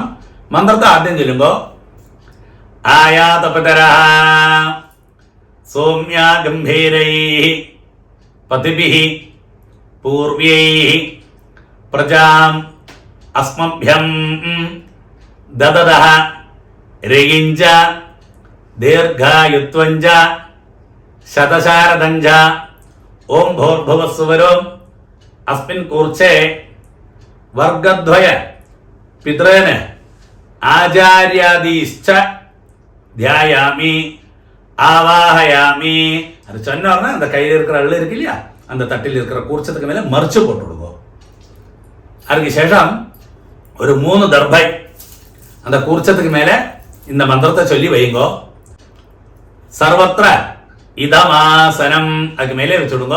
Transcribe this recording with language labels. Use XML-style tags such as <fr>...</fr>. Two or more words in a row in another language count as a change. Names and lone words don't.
<ta>மந்திரத்தை ஆദ്യം சொல்லுங்க.</ta> <sa>आयातपितरः सौम्याः गम्भीरैः पथिभिः पूर्व्यैः प्रजाम् अस्मभ्यं ददतः रयिञ्च दीर्घायुत्वञ्च शतशारदञ्च ओम् भूर्भुवस्सुवरों अस्मिन् कूर्चे वर्गद्वय पितॄन् आचार्यादीश्च ध्यायामि ஆவாஹயாமி.</sa> <ta>அது சொன்னார்னா அந்த கையில் இருக்கிற அள்ளு இருக்கு இல்லையா, அந்த தட்டில் இருக்கிற கூர்ச்சத்துக்கு மேலே மறைச்சு போட்டு விடுவோம். அதுக்கு சேஷம் ஒரு 3 தர்பை அந்த கூர்ச்சத்துக்கு மேலே இந்த மந்திரத்தை சொல்லி வைங்கோ.</ta> <sa>सर्वत्र इदमासनम्</sa> <ta>அதுக்கு மேலே வச்சுடுங்க.</ta>